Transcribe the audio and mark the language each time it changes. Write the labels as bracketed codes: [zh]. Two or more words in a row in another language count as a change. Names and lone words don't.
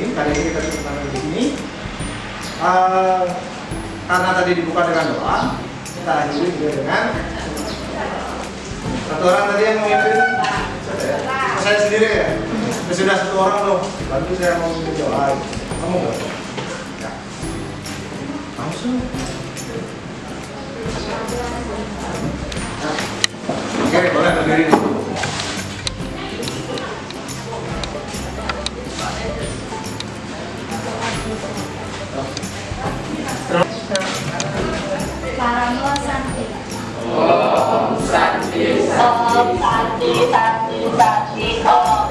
[id] Kali ini kita cukupkan sampai di sini. Karena tadi dibuka dengan doa, kita akhiri juga dengan satu orang tadi yang memimpin. Saya sendiri ya. Sudah satu orang loh. Bantu saya mau memimpin doa. Kamu nggak? Ya. Langsung. Oke, boleh berdiri. [sa] Paramo Santi. Om Santi, Santi, Santi, Santi, Santi, Om